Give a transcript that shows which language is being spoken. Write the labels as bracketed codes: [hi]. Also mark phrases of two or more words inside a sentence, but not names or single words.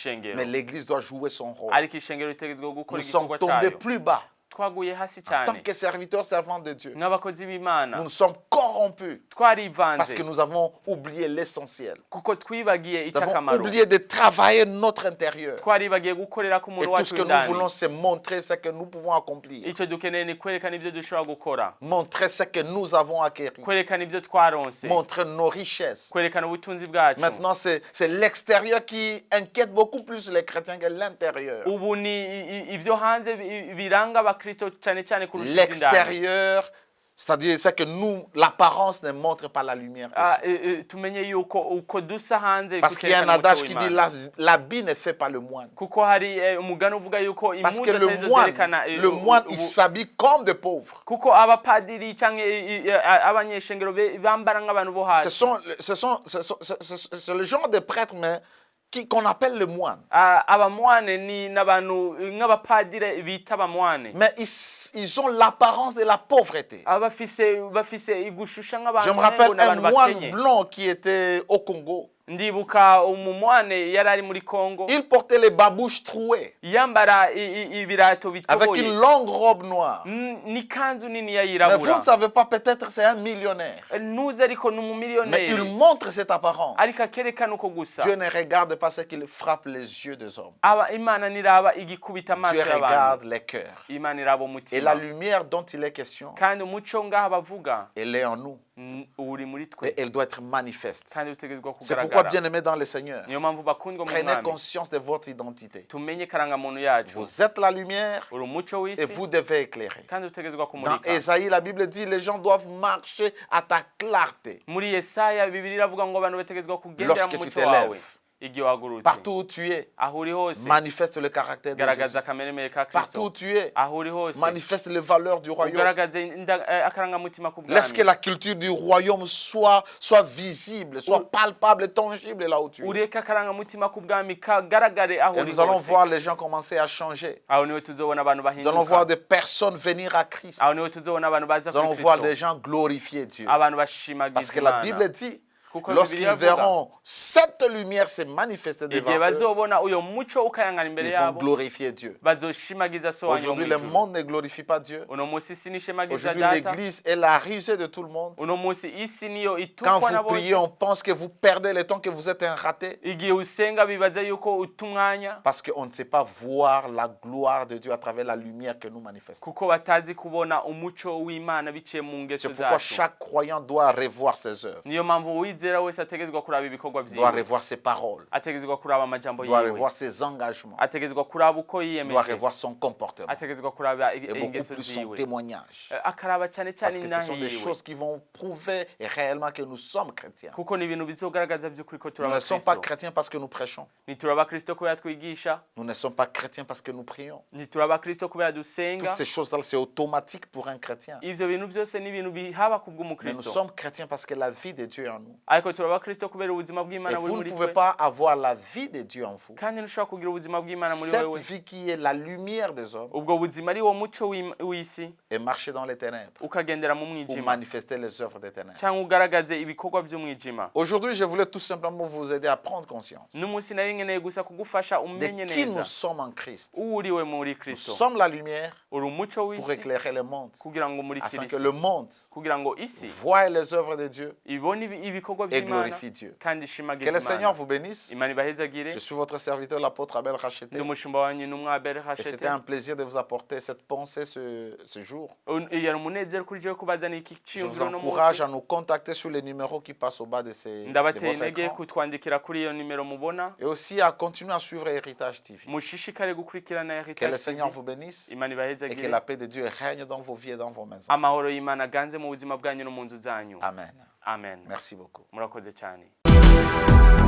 [fr] Mais l'Église doit jouer son rôle. [rn] ariko ishengero ritegerezwa gukora [fr] Nous sommes [rn] igikorwa [fr] tombés [rn] cayo [fr] plus bas. [rn] twaguye hasi [fr] En tant [rn] cyane [fr] que serviteurs, servants de Dieu, [rn] nk'abakozi b'Imana [fr] nous nous sommes corrompus parce [rn] twarivanze [fr] que nous avons oublié l'essentiel. [rn] kuko twibagiye [fr] Nous avons [rn] icy'akamaro [fr] oublié de travailler notre intérieur. [rn] twaribagiye gukorera ku [fr] Et [rn] muntu [fr] tout [rn] wacu [fr] ce que nous [rn] w'indani [fr] voulons, c'est montrer ce que nous pouvons accomplir. [rn] icyo dukeneye ni kwerekana ibyo dushobora gukora [fr] Montrer ce que nous avons acquis. [rn] kwerekana ibyo twaronse [fr] Montrer nos richesses. [rn] kwerekana ubutunzi bwacu [fr] Maintenant, c'est l'extérieur qui inquiète beaucoup plus les chrétiens que l'intérieur. [rn] ubu ni ibyo hanze biranga abakristo cyane cyane kurusha iby'indani [fr] L'extérieur, c'est-à-dire c'est que nous, l'apparence ne montre pas la lumière de Dieu. [rn] tumenye yuko uko dusa hanze [fr] Parce qu'il y a un [rn] kuterekana [fr] adage [rn] umucyo [fr] qui dit [rn] w'Imana. [fr] l'habit ne fait pas le moine. [rn] kuko hari umugani uvuga yuko [fr] Parce que [rn] impuzu atarizo zerekana [fr] le moine, il s'habille comme des pauvres. [rn] kuko abapadiri cyangwa abanyeshengero bambara nk'abantu bo hasi [fr] C'est le genre de prêtre mais qu'on appelle le moine. [rn] abamwane ni n'abantu nk'abapadiri bita abamwane [fr] Mais ils ont l'apparence de la pauvreté. [rn] bafise igushusha nk'abantu [fr] Je me rappelle un [rn] n'abantu [fr] moine [rn] bakenye [fr] blanc qui était au Congo. [rn] ndibuka umumwane yari ari muri Kongo [fr] Il portait les babouches trouées [rn] yambara ibirato [fr] avec [rn] bitoboye [fr] une longue robe noire. [rn] n'ikanzu nini [fr] Mais vous [rn] yirabura [fr] ne savez pas, peut-être c'est un millionnaire. [rn] ntuzi ariko ni [fr] Mais il [rn] umumiliyoneri [fr] montre cette apparence. [rn] ariko akerekana uko gusa [fr] Dieu ne regarde pas ce qu'il frappe les yeux des hommes. [rn] Imana niraba igikubita amaso [fr] Dieu [rn] y'abantu [fr] regarde les cœurs. [rn] Imana iraba [fr] Et [rn] umutima [fr] la lumière dont il est question, [rn] kandi umuco ngaha bavuga [fr] elle est en nous. [rn] uri muri twe [fr] Et elle doit être manifeste. [rn] kandi utegerezwa [fr] C'est pourquoi, [rn] kugaragara [fr] bien-aimés dans le Seigneur, [rn] niyo mpamvu bakundwa mu [fr] prenez [rn] mwami [fr] conscience de votre identité. [rn] tumenye karangamuntu yacu [fr] Vous êtes la lumière [rn] uri umuco [fr] et [rn] w'isi [fr] vous devez éclairer. [rn] kandi utegerezwa [fr] Dans [rn] kumurika [fr] Ésaïe, la Bible dit les gens doivent marcher à ta clarté. [rn] muri Yesaya Bibiliya iravuga ngo abantu bategerezwa kugendera [fr] Lorsque [rn] mu [fr] tu [rn] muco [fr] t'élèves, [rn] wawe igihe wahagurutse [fr] Partout où tu es, [rn] aho uri hose [fr] manifeste le caractère de Jésus. [rn] garagaza akameremere ka [fr] Partout où [rn] Kristo [fr] tu es, [rn] aho uri hose [fr] manifeste les valeurs du royaume. [rn] ugaragaze akarangamutima ku [fr] Laisse que [rn] bwami [fr] la culture du royaume soit visible, soit palpable, tangible là où tu es. [rn] ureke akarangamutima ku bwami kagaragare aho [fr] Et [rn] uri [fr] nous allons [rn] hose [fr] voir les gens commencer à changer. [rn] aho niho tuzobona abantu [fr] Nous allons voir [rn] bahinduka [fr] des personnes venir à Christ. [rn] aho niho tuzobona abantu baza [fr] Nous allons [rn] kuri [fr] voir des [rn] Kristo [fr] gens glorifier Dieu. [rn] abantu [fr] Parce [rn] bashimagiza [fr] que la [rn] Imana [fr] Bible dit, [rn] kuko [fr] lorsqu'ils [rn] Bibiliya ivuga [fr] verront cette lumière se manifester devant [rn] igihe [fr] eux, [rn] bazobona uyo muco ukayangana imbere [fr] ils vont [rn] yabo [fr] glorifier Dieu. [rn] bazoshimagiza so wanyu wo [fr] Aujourd'hui, [rn] mu [fr] le [rn] ijuru [fr] monde ne glorifie pas Dieu. [rn] uno munsi isi nishemagiza [fr] Aujourd'hui, [rn] data [fr] l'Église est la risée de tout le monde. [rn] uno munsi isi niyo [fr] Quand [rn] itukwa na [fr] vous [rn] bose [fr] priez, on pense que vous perdez le temps, que vous êtes un raté. [rn] igihe usenga bibaza yuko uta umwanya [fr] Parce qu'on ne sait pas voir la gloire de Dieu à travers la lumière que nous manifestons. [rn] kuko batazi kubona umuco w'Imana biciye mu ngeso [fr] C'est pourquoi [rn] zacu [fr] chaque croyant doit revoir ses œuvres, [rn] niyo mpamvu uwizera wese ategerezwa kuraba ibikorwa [fr] doit [rn] vyiwe [fr] revoir ses paroles, [rn] ategerezwa kuraba amajambo [fr] doit [rn] yiwe [fr] revoir ses engagements, [rn] ategerezwa kuraba uko [fr] doit [rn] yiyemeje [fr] revoir son comportement [rn] ategerezwa kuraba [fr] et beaucoup [rn] ingeso [fr] plus son [rn] ziwe [fr] témoignage. [rn] akaraba cyane [fr] Parce [rn] cyane [fr] que ce [rn] intahe [fr] sont des [rn] yiwe [fr] choses qui vont prouver réellement que nous sommes chrétiens. [rn] kuko ni ibintu bizogaragaza by'ukuri ko [fr] Nous [rn] turi [fr] ne sommes pas [rn] abakristo [fr] chrétiens parce que nous prêchons. [rn] ntituri abakristo kubera twigisha [fr] Nous ne sommes pas chrétiens parce que nous prions. [rn] ntituri abakristo kubera dusenga [fr] Toutes ces choses-là, c'est automatique pour un chrétien. [rn] ivyo bintu byose ni ibintu bihaba ku [fr] Mais nous [rn] bw'umukristo [fr] sommes chrétiens parce que la vie de Dieu est en nous. [rn] ariko turi abakristo kubera ubuzima [fr] Et [rn] bw'Imana buri [fr] vous ne [rn] muri [fr] pouvez [rn] twe [fr] pas avoir la vie de Dieu en vous. [rn] kandi ntushobora kugira ubuzima bw'Imana muri [fr] Cette [rn] wewe [fr] vie qui est la lumière des hommes [rn] ubwo buzima ari wo muco w'isi [fr] et marcher dans les ténèbres [rn] ukagendera mu [fr] ou [rn] mwijima [fr] manifester les œuvres des ténèbres. [rn] cyangwa ugaragaze ibikorwa by'umwijima [fr] Aujourd'hui, je voulais tout simplement vous aider à prendre conscience [rn] n'umunsi nari nkeneye gusa kugufasha [fr] de [rn] umenye [fr] qui nous [rn] neza [fr] sommes en Christ. [rn] uwo uriwe muri [fr] Nous [rn] Kristo [fr] sommes la lumière [rn] uri umuco [fr] pour [rn] w'isi [fr] éclairer le monde, [rn] kugira ngo umurikire [fr] afin que [rn] isi [fr] le monde [rn] kugira ngo isi [fr] voie les œuvres de Dieu [rn] ibone ibikorwa [fr] et [rn] by'Imana [fr] glorifie Dieu. [rn] kandi [fr] Que [rn] ishimagize [fr] le Seigneur [rn] Imana [fr] vous bénisse. [rn] Imana ibahezagire [fr] Je suis votre serviteur, l'apôtre Abel Racheté. [rn] ndi umushumba wanyu n'umwe Abel [fr] Et [rn] Hachete [fr] c'était un plaisir de vous apporter cette pensée ce jour. [rn] yari umunezero kuri jewe kubazanira iki [fr] Je vous [rn] cyiyumviro no [fr] encourage [rn] munsi [fr] à nous contacter sur les numéros qui passent au bas de [rn] ndabateye [fr] votre [rn] intege [fr] écran. [rn] kutwandikira kuri iyo nimero mubona [fr] Et aussi à continuer à suivre Héritage TV. [rn] mushishikare gukurikirana [fr] Que [rn] Heritage [fr] le Seigneur [rn] TV. [fr] vous bénisse [rn] Imana [fr] et que [rn] ibahezagire [fr] la paix de Dieu règne dans vos vies et dans vos maisons. [rn] amahoro y'Imana aganze mu buzima bwanyu no mu nzu zanyu [fr] Amen. [rn] amen [fr] Merci beaucoup. [rn] murakoze cyane